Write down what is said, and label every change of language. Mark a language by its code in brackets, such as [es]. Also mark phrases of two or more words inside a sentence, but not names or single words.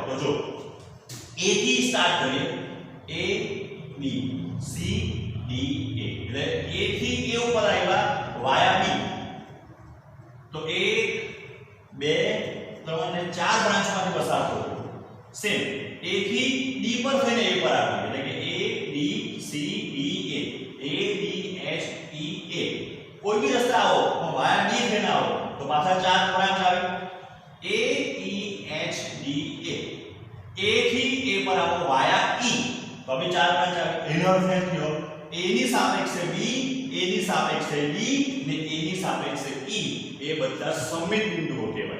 [gu] તો જો A થી સ્ટાર્ટ કરીએ A B C D A એટલે A થી A ઉપર આવ્યા વાયા B તો 1 2 3 અને 4 બ્રાન્ચમાંથી પસાર થયો. સેમ A થી D પર થઈને A પર આવ્યું એટલે કે A B C D A A B H E A કોઈ બી રસ્તે આવો તો વાયા D થઈને આવો તો પાછા 4 બ્રાન્ચ આવે A E H D A. A થી A પર આવો વાયા E તો હવે 4 બ્રાન્ચ આવે. એનો અર્થ એ થયો A ની સાપેક્ષે B, A ની સાપેક્ષે D ને A ની સાપેક્ષે E એ બધા સમમિત બિંદુઓ કહેવાય.